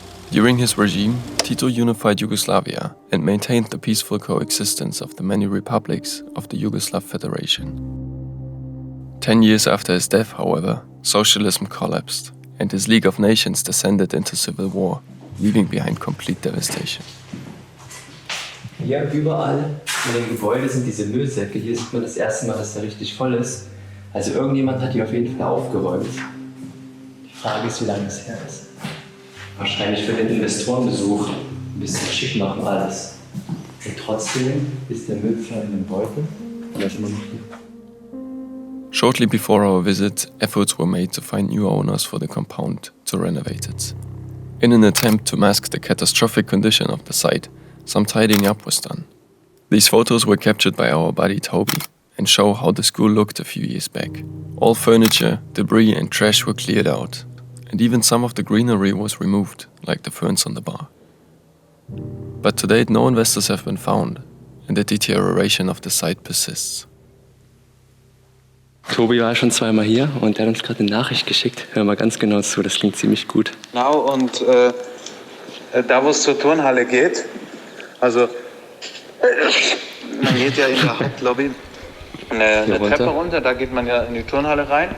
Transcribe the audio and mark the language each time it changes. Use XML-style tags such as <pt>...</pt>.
<en>During his regime, Tito unified Yugoslavia and maintained the peaceful coexistence of the many republics of the Yugoslav Federation. 10 years after his death, however, socialism collapsed and his League of Nations descended into civil war, leaving behind complete devastation.</en> <de>Hier überall in den Gebäuden sind diese Müllsäcke. Hier sieht man das erste Mal, dass er richtig voll ist. Also irgendjemand hat die auf jeden Fall aufgeräumt. Die Frage ist, wie lange es her ist. Wahrscheinlich für den Investorenbesuch. Ein bisschen schick machen alles. Und trotzdem ist der Müllpfeil in den Beutel. Und er ist immer noch hier.</de> <en>Shortly before our visit, efforts were made to find new owners for the compound to renovate it. In an attempt to mask the catastrophic condition of the site, some tidying up was done. These photos were captured by our buddy Toby and show how the school looked a few years back. All furniture, debris and trash were cleared out, and even some of the greenery was removed, like the ferns on the bar. But to date, no investors have been found, and the deterioration of the site persists.</en> <de>Tobi war schon zweimal hier und er hat uns gerade eine Nachricht geschickt. Hör mal ganz genau zu, das klingt ziemlich gut. Genau, und da wo es zur Turnhalle geht, also man geht ja in der Hauptlobby eine Treppe runter, da geht man ja in die Turnhalle rein.</de>